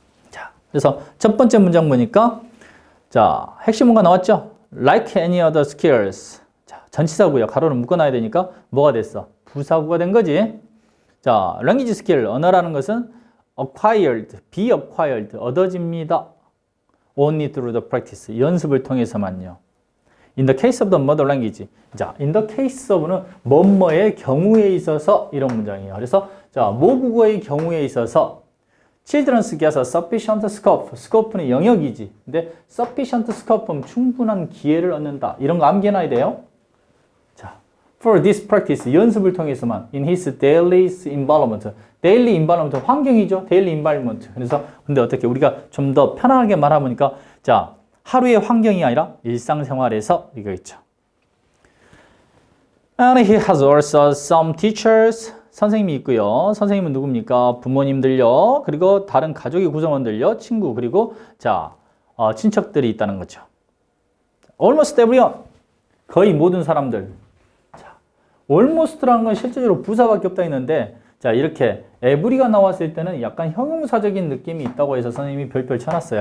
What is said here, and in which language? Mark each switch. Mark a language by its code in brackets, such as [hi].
[ko] 자, 그래서 첫 번째 문장 보니까 자, 핵심 뭔가 나왔죠? [en] Like any other skills. [ko] 자, 전치사구야. 가로를 묶어놔야 되니까 뭐가 됐어? 부사구가 된 거지. 자, language skill. 언어라는 것은 acquired, be acquired, 얻어집니다. [en] Only through the practice. [ko] 연습을 통해서만요. [en] In the case of the mother language. [ko] 자, in the case of는 뭐뭐의 경우에 있어서 이런 문장이에요. 그래서 자, 모국어의 경우에 있어서 [en] children's get a sufficient scope. [ko] scope는 영역이지. 근데 sufficient scope는 충분한 기회를 얻는다. 이런 거 암기해놔야 돼요. [en] 자, for this practice. [ko] 연습을 통해서만 [en] in his daily environment. daily environment 환경이죠. daily environment. [ko] 그래서 근데 어떻게 우리가 좀 더 편하게 말하보니까 자, 하루의 환경이 아니라 일상생활에서 이거 있죠. [en] And he has also some teachers. [ko] 선생님이 있고요. 선생님은 누굽니까? 부모님들요. 그리고 다른 가족의 구성원들요. 친구 그리고 자, 친척들이 있다는 거죠. [en] Almost everyone. [ko] 거의 모든 사람들. 자, almost라는 건 실제로 부사밖에 없다 했는데 자, 이렇게 every가 나왔을 때는 약간 형용사적인 느낌이 있다고 해서 선생님이 별표 쳐놨어요.